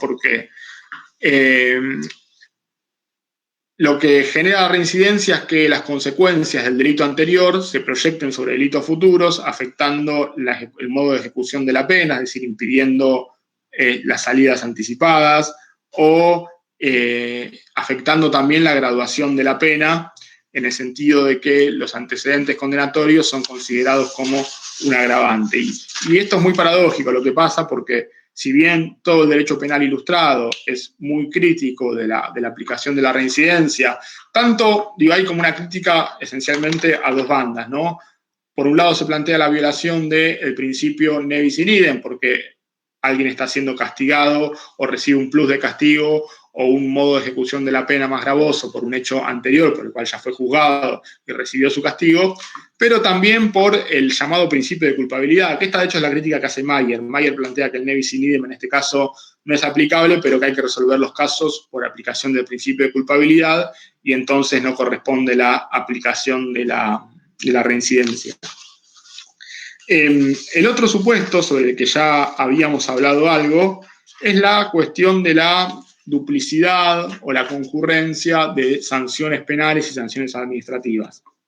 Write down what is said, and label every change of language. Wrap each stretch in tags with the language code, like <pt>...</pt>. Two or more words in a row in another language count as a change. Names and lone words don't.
<es>Porque lo que genera la reincidencia es que las consecuencias del delito anterior se proyecten sobre delitos futuros, afectando el modo de ejecución de la pena, es decir, impidiendo las salidas anticipadas o afectando también la graduación de la pena, en el sentido de que los antecedentes condenatorios son considerados como un agravante. Y esto es muy paradójico lo que pasa, porque si bien todo el derecho penal ilustrado es muy crítico de la aplicación de la reincidencia, tanto hay como una crítica esencialmente a dos bandas, ¿no? Por un lado se plantea la violación del principio</es> <la>ne bis in idem,</la> <es>porque alguien está siendo castigado o recibe un plus de castigo o un modo de ejecución de la pena más gravoso por un hecho anterior por el cual ya fue juzgado y recibió su castigo, pero también por el llamado principio de culpabilidad, que esta de hecho es la crítica que hace Mayer. Mayer plantea que el</es> <la>ne bis in idem</la> <es>en este caso no es aplicable, pero que hay que resolver los casos por aplicación del principio de culpabilidad y entonces no corresponde la aplicación de la reincidencia. El otro supuesto, sobre el que ya habíamos hablado algo, es la cuestión de la duplicidad o la concurrencia de sanciones penales y sanciones administrativas.</es>